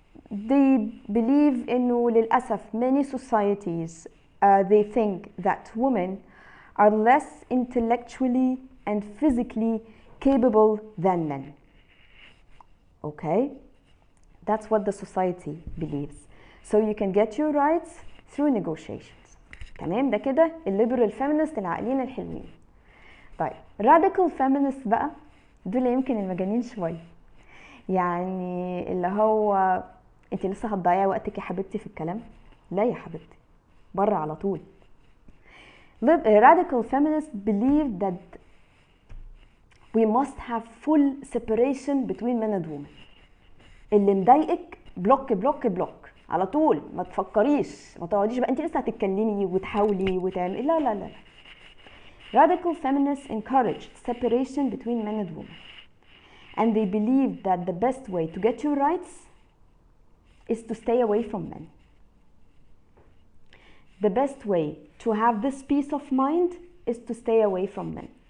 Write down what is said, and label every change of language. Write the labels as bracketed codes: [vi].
[en] They believe [ar] إنه للأسف [en] many societies they think that women are less intellectually and physically capable than men. Okay? That's what the society believes. So you can get your rights through negotiations. [ar] تمام؟ ده كده الليبرال feminist العاقلين الحلوين. طيب, radical feminist بقى دول يمكن المجانين شويه، يعني اللي هو انت لسه هتضيعي وقتك يا حبيبتي في الكلام؟ لا يا حبيبتي، بره على طول. [en] Radical feminists believe that we must have full separation between men and women. [ar] اللي مضايقك بلوك بلوك بلوك على طول، ما تفكريش، ما تقعديش بقى انت لسه هتتكلمي وتحاولي وتعملي، لا لا لا. [en] Radical feminists encourage separation between men and women, and they believe that the best way to get your rights is to stay away from men. The best way to have this peace of mind is to stay away from men.